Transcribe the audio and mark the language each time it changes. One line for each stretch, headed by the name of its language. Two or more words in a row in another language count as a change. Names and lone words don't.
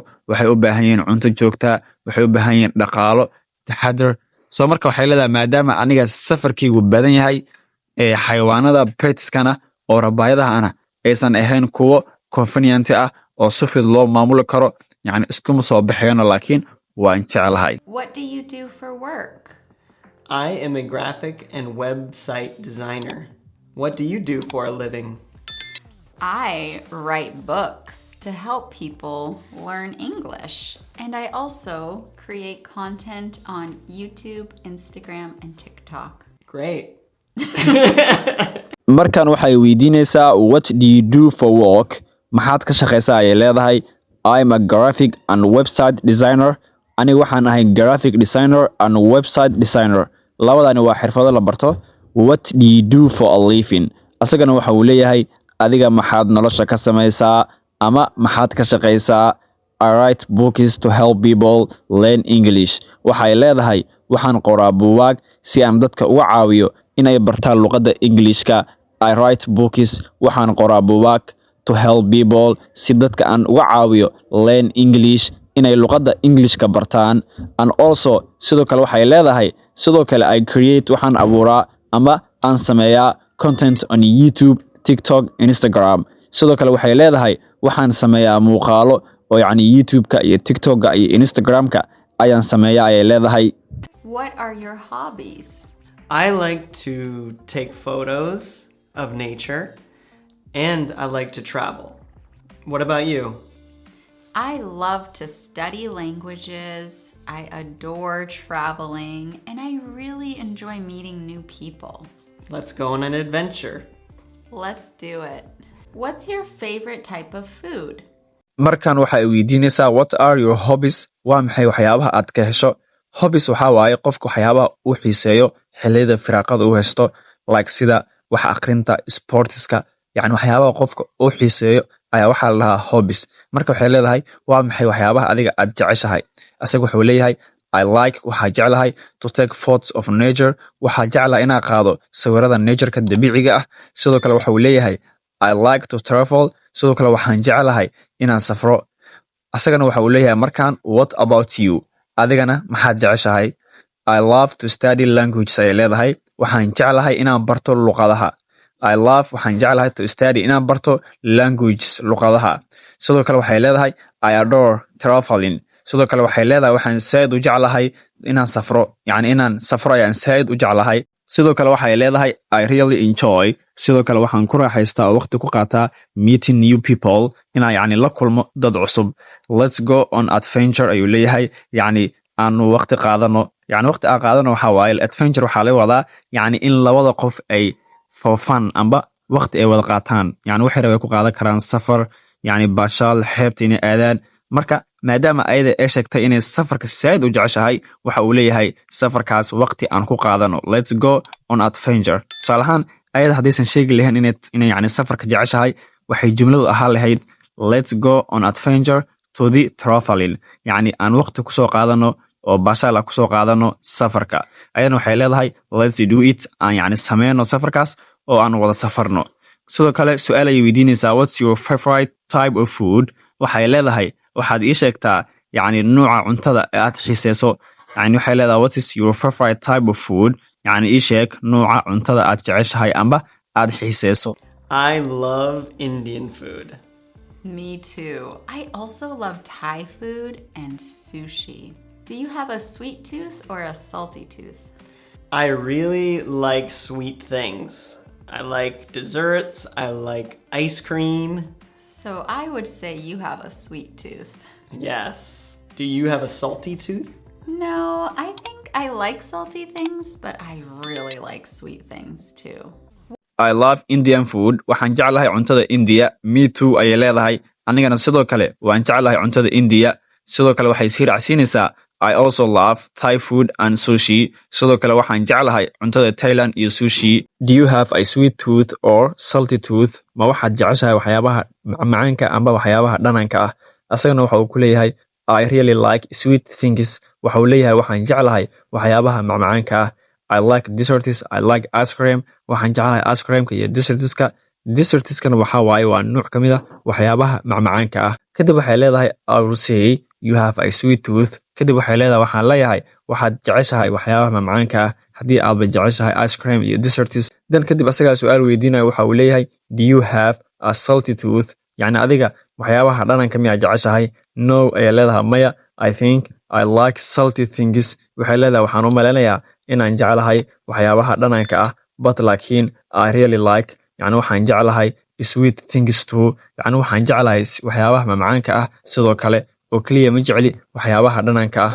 Somali: Waxay u baahan yihiin cunto joogta. Waxay u baahan yihiin dhaqaalo, taxadar. So marka waxay leedahay maadaama aniga safarkaygu badan yahay ee xayawaanada petskana oo rabaayadahana aysan ahayn kuwo convenient ah oo si fudud loo maamuli karo yacni iskuma soo baxayno laakiin waan jeclahay.
English: What do you do for work? I am a graphic and website designer. What do you do for a living? I write books to help people learn English. And I also create content on YouTube, Instagram, and TikTok. Great.
Somali: Markaan waxay weydiinaysaa
English: what do you do for work?
Somali: Maxaad ka shaqaysaa ayay leedahay.
English: I'm a graphic and website designer.
Somali: Aniga waxaan ahay
English: graphic designer and website designer.
Somali: Labadani waa xirfado la barto.
English: What do you do for a living?
Somali: Asagana waxa uu leeyahay adiga maxaad nolosha ka samaysaa ama maxaad ka shaqaysaa?
English: I write books to help people learn English.
Somali: Waxay leedahay waxaan qoraa buugaag si aan dadka uga caawiyo inay bartaan luqadda Englishka.
English: I write books
Somali: waxaan qoraa buugaag
English: to help people
Somali: si dadka aan uga caawiyo
English: learn English
Somali: inay luqadda Englishka bartaan.
English: And also
Somali: sidoo kale waxay leedahay sidoo kale
English: I create
Somali: waxaan abuuraa ama aan sameeyaa
English: content on YouTube, TikTok, Instagram.
Somali: Sidoo kale waxay leedahay waxaan sameeyaa muuqaalo oo yacni YouTube-ka iyo TikTok-ka iyo Instagram-ka ayaan sameeyaa ayay leedahay.
English: What are your hobbies? I like to take photos of nature and I like to travel. What about you? I love to study languages. I adore traveling. And I really enjoy meeting new people. Let's go on an adventure. Let's do it. What's your favorite type of food?
Somali: Markaan waxay weydiinaysaa
English: what are your hobbies?
Somali: Waa maxay waxyaabaha aad ka hesho? Hobbies waxa waaye qofku waxyaabaha uu xiiseeyo xilliyada firaaqada uu haysto like sida wax akhrinta, sportska, yacni waxyaabaha qofka uu xiiseeyo ayaa waxa la dhahaa hobbies. Marka waxay leedahay waa maxay waxyaabaha adiga aad jeceshahay? Asaga wuxuu leeyahay
English: I like
Somali: waxaa jeclahay
English: to take photos of nature.
Somali: Waxaa jeclahay inaan qaado sawirada nature-ka dabiiciga ah. Sidoo kale waxa uu leeyahay
English: I like to travel.
Somali: Sidoo kale waxaan jeclahay inaan safro. Asagana waxa uu leeyahay markaan
English: what about you?
Somali: Adigana maxaad jeceshahay?
English: I love to study languages
Somali: ay leedahay. Waxaan jeclahay inaan barto luqadaha.
English: I love
Somali: waxaan jeclahay
English: to study
Somali: inaan barto languages luqadaha. Sidoo kale waxay leedahay
English: I adore traveling.
Somali: Sidoo kale waxay leedahay waxaan saad u jeclahay inaan safro. Yacni inaan safro ayaan saad u jeclahay. Sidoo kale waxay leedahay
English: I really enjoy.
Somali: Sidoo kale waxaan ku raaxaystaa oo waqti ku qaataa
English: meeting new people
Somali: inaan yacni la kulmo dad cusub.
English: Let's go on adventure
Somali: ayuu leeyahay. Yacni aanu waqti qaadano. Yacni waqti aan qaadano waxaa waaye adventure waxaa laga wadaa yacni in labada qof ay
English: for fun
Somali: amba waqti ay wada qaataan. Yacni waxay rabay ku qaadan karaan safar yacni baashaal xeebta inay aadaan. Marka maadaama ayada ay sheegtay inay safarka saad u jeceshahay waxa uu leeyahay safarkaas waqti aan ku qaadano
English: let's go on adventure
Somali: tusaale ahaan ayada haddaysan sheegi lahayn inay yacni safarka jeceshahay waxay jumladu ahaan lahayd
English: let's go on adventure to the traveling
Somali: yacni aan waqti kusoo qaadano oo bashaala kusoo qaadano safarka ayadana waxay leedahay
English: let's do it
Somali: aan yacni sameyno safarkaas oo aan wada safarno sidoo kale su-aal ayay weydiinaysaa
English: what's your favorite type of food
Somali: waxay leedahay waxaad ii sheegtaa yacni nuuca cuntada ee aad xiiseyso yacni waxay leedahay
English: what is your favorite type of food
Somali: yacni ii sheeg nuuca cuntada aad jeceshahay amba aad xiiseyso
English: I love Indian food. Me too. I also love Thai food and sushi. Do you have a sweet tooth or a salty tooth? I really like sweet things. I like desserts. I like ice cream. So I would say you have a sweet tooth. Yes. Do you have a salty tooth? No, I think I like salty things, but I really like sweet things too. I love Indian food
Somali: waxaan jeclahay cuntada India
English: me too
Somali: ayay leedahay anigana sidoo kale waan jeclahay cuntada India sidoo kale waxay sii raacsiinaysaa
English: I also love Thai food and sushi
Somali: sidoo kale waxaan jeclahay cuntada Thailand iyo sushi
English: do you have a sweet tooth or salty tooth
Somali: ma waxaad jeceshahay waxyaabaha macaanka amba waxyaabaha dhananka ah asagana waxa uu ku leeyahay
English: I really like sweet things
Somali: waxa uu leeyahay waxaan jeclahay waxyaabaha macaanka ah
English: I like desserts I like ice cream
Somali: waxaan jeclahay ice creamka iyo dessertskana waxa waaye waa nuuc ka mid ah waxyaabaha macmacaanka ah kadib waxay leedahay
English: I will say you have a sweet tooth
Somali: kadib waxay leedahay waxaan leeyahay waxaad jeceshahay waxyaabaha macmacaanka ah haddii aadba jeceshahay
English: ice cream
Somali: iyo desserts dan kadib asagaa su-aal weydiinayo waxa uu leeyahay
English: do you have a salty tooth
Somali: yacni adiga waxyaabaha dhananka miyaa jeceshahay no ayay leedahay maya
English: I think I like salty things
Somali: waxay leedahay waxaan u maleynayaa inaan jeclahay waxyaabaha dhananka ah but laakiin
English: I really like
Somali: yacni waxaan jeclahay
English: sweet things too
Somali: yacni waxaan jeclahay waxyaabaha macmacaanka ah sidoo kale oo keliya ma jecli waxyaabaha dhananka ah